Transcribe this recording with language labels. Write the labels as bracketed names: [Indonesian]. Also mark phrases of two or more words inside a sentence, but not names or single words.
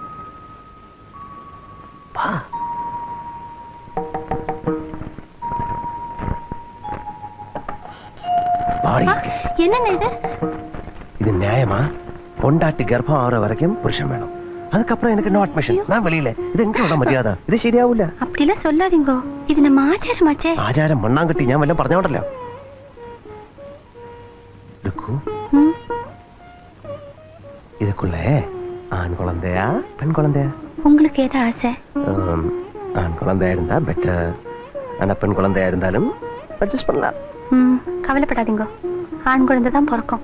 [Tamil] வா. என்னண்ணா இது? இது நியாயமா? பொண்டாட்டி கர்ப்பம் ஆகிற வரைக்கும் புருஷன் வேணும், அதுக்கப்புறம் எனக்கு [English] no admission. [Tamil] நான் வெளியில. இது எங்க உள்ள மரியாதை? [Malayalam] ഇത് ശരിയാവൂല. [Tamil] அப்படிலாம் சொல்லாதீங்கோ, இது நம்ம ஆச்சாரமாச்சே. [Malayalam] ആചാരം മണ്ണാങ്കട്ടി ഞാൻ വല്ലതും പറഞ്ഞോണ്ടല്ലോ. [Tamil] இதுக்குள்ள ஆண் குழந்தையா பெண் குழந்தையா? உங்களுக்கு ஏதா ஆசை? ஆண் குழந்தையா இருந்தா பெட்டர், ஆனா பெண் குழந்தையா இருந்தாலும் அட்ஜஸ்ட் பண்ணலாம். கவலைப்படாதீங்க, ஆண் குழந்தை தான் பிறக்கும்.